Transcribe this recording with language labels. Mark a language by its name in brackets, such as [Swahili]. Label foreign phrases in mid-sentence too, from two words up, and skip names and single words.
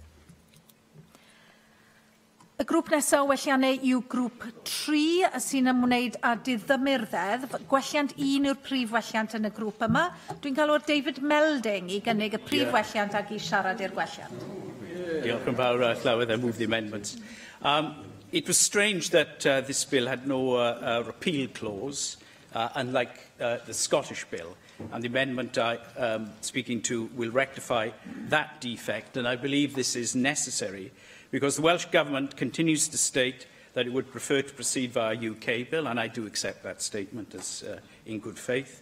[Welsh] Y grŵp nesaf o welliannau yw grŵp 3 sy'n ymwneud â diddymurddedd. Gwelliant 1 yw'r prif welliant yn y grŵp yma. Dwi'n galw David Melding i gynnig y prif welliant ac i siarad i'r gwelliant. Diolch yn fawr, [English] Llywyd. I move the amendments. It was strange that this bill had no repeal clause, unlike the Scottish bill. And the amendment I'm speaking to will rectify that defect. And I believe this is necessary because the Welsh Government continues to state that it would prefer to proceed via a UK bill, and I do accept that statement as in good faith.